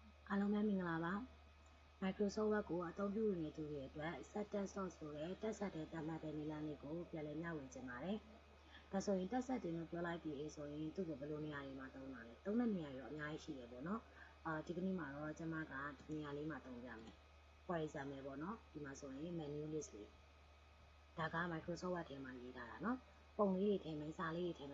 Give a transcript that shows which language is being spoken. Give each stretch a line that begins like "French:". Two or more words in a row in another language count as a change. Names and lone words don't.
Burmese: အားလုံးပဲမင်္ဂလာပါ Microsoft Word ကိုအသုံးပြုနေသူတွေအတွက်
English: set test source
Burmese: ဆိုတဲ့တက်ဆက်တဲ့တတ်မှတ်တဲ့နည်းလမ်းလေးကိုပြန်လည်မျှဝေချင်ပါတယ်။ဒါဆိုရင်တက်ဆက်တင်လို့ပြောလိုက်ပြီးဆိုရင်သူ့ကိုဘယ်လိုနေရာတွေမှာသုံးတာလဲ။သုံးတဲ့နေရာတွေအများကြီးရှိတယ်ပေါ့ နော်။ဒီကနေ့မှာတော့ကျွန်မကဒီနေရာလေးမှာသုံးပြမယ်။
English: For example
Burmese: ပေါ့နော်။ဒီမှာဆိုရင်
English: menu list
Burmese: လေးဒါက Microsoft Word ထဲမှာရေးထားတာနော်။ပုံလေးတွေထည့်မယ်၊စာလေးတွေထည့်မယ်